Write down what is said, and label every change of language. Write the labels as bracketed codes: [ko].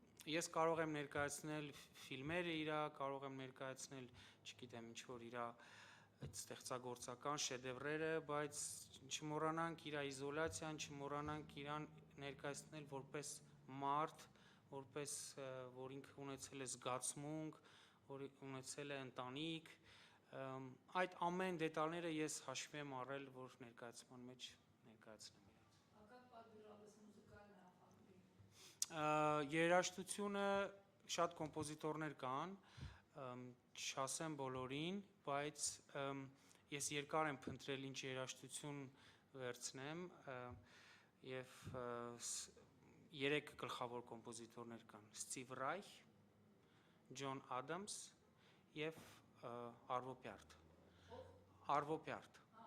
[hy] ես կարող եմ ներկայացնել ֆիլմերը իր, կարող եմ ներկայացնել, չգիտեմ, ինչ որ իր այդ ստեղծագործական շեդևրերը, բայց չմոռանանք իր իզոլացիան, չմոռանանք իրան ներկայացնել որպես մարդ, որպես որ ինքը ունեցել է զգացմունք, որ ունեցել է ընտանիք, այդ ամեն դետալները ես հաշվի եմ առել, որ ներկայացման մեջ ներկայացնեմ իրենց։ [ru] А как подбиралось музыкальное оформление? [hy] Երաժշտությունը շատ կոմպոզիտորներ կան, չասեմ բոլորին, բայց ես երկար եմ փնտրել ինչ երաժշտություն վերցնեմ եւ 3 գլխավոր կոմպոզիտորներ կան՝ Ստիվ Ռայխ, Ջոն Ադամս եւ Արվո Պյարտ։ Արվո Պյարտ։